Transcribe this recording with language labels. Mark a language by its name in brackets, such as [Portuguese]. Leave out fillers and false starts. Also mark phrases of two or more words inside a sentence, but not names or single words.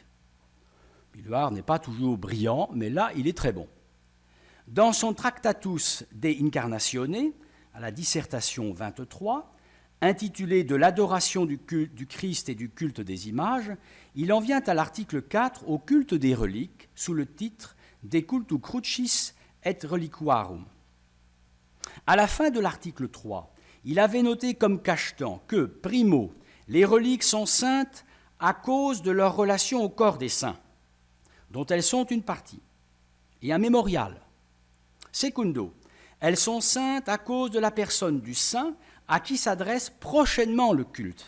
[French] Billuart n'est pas toujours brillant, mais là, il est très bon. Dans son Tractatus de Incarnatione, à la dissertation 23, intitulé « De l'adoration du Christ et du culte des images », il en vient à l'article 4 au culte des reliques, sous le titre « De cultu crucis et reliquarum ». À la fin de l'article 3, il avait noté comme Cajetan que, primo, les reliques sont saintes à cause de leur relation au corps des saints, dont elles sont une partie, et un mémorial. Secundo, elles sont saintes à cause de la personne du saint à qui s'adresse prochainement le culte.